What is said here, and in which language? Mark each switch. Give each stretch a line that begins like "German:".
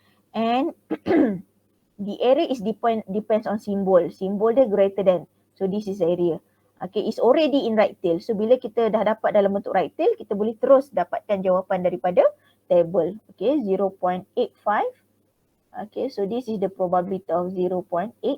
English: And the area is depends on symbol. Symbol dia greater than. So this is area. Okay, it's already in right tail.
Malay: So bila kita dah dapat dalam bentuk right tail, kita boleh terus dapatkan jawapan daripada table.
English: Okay, 0.85. Okay, so this is the probability of 0.85.